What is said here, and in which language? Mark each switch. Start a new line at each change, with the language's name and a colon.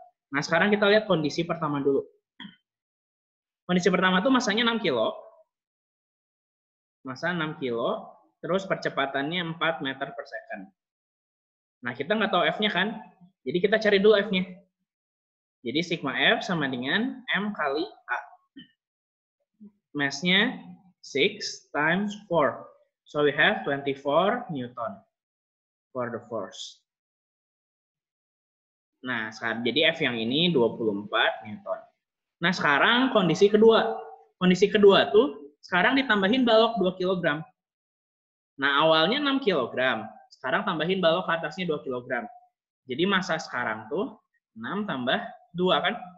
Indonesian: Nah, sekarang kita lihat kondisi pertama dulu. Kondisi pertama itu masanya 6 kilo. Masa 6 kilo, Terus percepatannya 4 meter per second. Nah, kita nggak tahu F-nya kan? Jadi kita cari dulu F-nya. Jadi sigma F sama dengan M kali A.
English: Mass-nya 6 times 4. So we have 24 Newton for the force.
Indonesian: Nah, jadi F yang ini 24 Newton. Nah, sekarang kondisi kedua. Kondisi kedua tuh sekarang ditambahin balok 2 kg. Nah, awalnya 6 kg. Sekarang tambahin balok ke atasnya 2 kg. Jadi massa sekarang tuh 6 tambah 2 kan?